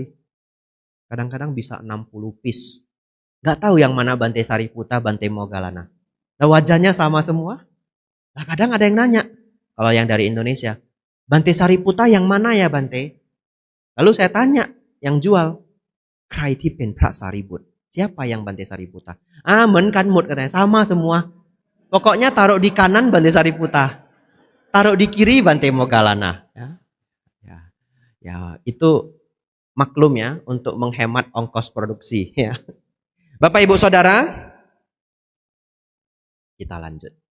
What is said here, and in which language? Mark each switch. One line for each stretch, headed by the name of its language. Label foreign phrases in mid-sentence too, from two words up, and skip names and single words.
Indonesian: Kadang-kadang bisa 60 piece. Gak tahu yang mana Bante Sariputta, Bante Moggallana. Nah, wajahnya sama semua. Nah, kadang ada yang nanya, kalau yang dari Indonesia, Bante Sariputta yang mana ya Bante? Lalu saya tanya, yang jual,
Thai: ใครที่เป็นพระสารีบุตร?
Indonesian: Siapa yang Bante Sariputta? Ah,
Thai: เหมือนกันหมด
Indonesian: katanya, sama semua. Pokoknya taruh di kanan Bante Sariputta, taruh di kiri Bante Moggallana. Ya, itu maklum ya untuk menghemat ongkos produksi. Ya. Bapak Ibu Saudara, kita lanjut.